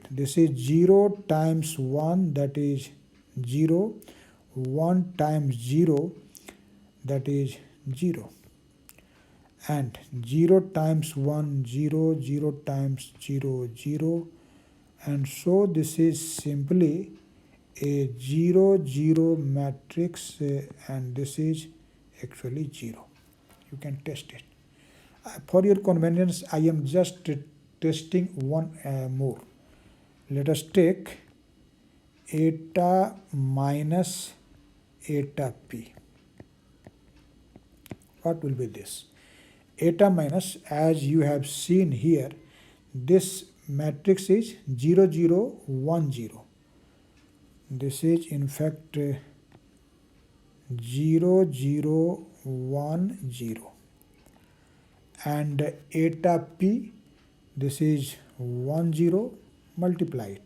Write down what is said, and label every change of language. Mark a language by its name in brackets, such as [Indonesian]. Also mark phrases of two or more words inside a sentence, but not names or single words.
[English] This is 0 times 1, that is 0, 1 times 0, that is 0, and 0 times 1 0, 0 times 0 0, and so this is simply a 0 0 matrix, and this is actually 0. You can test it. For your convenience, I am just testing one more. Let us take eta minus eta p. What will be this? Eta minus, as you have seen here, this matrix is 0 0 1 0. This is in fact 0 0 1 0, and eta p, this is 1 0, multiply it.